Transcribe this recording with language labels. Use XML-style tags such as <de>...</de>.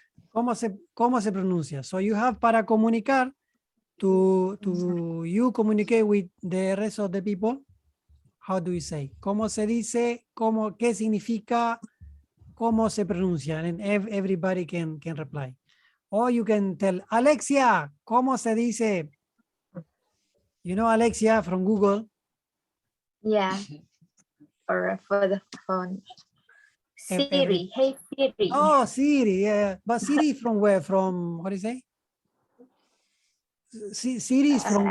<es>¿Cómo se pronuncia?</es> <en>So you have</en> <es>para comunicar</es> <en>to you communicate with the rest of the people. How do you say?</en> <es>¿Cómo se dice? ¿Qué significa? ¿Cómo se pronuncia?</es> <en>And everybody can reply. Or you can tell, Alexia,</en> <es>¿cómo se dice?</es> <en>You know Alexia from Google. Yeah. Or for the phone. Every- Siri. Hey Siri. Oh, Siri, yeah. But Siri from where? From, what do you say? Siri is from I</en>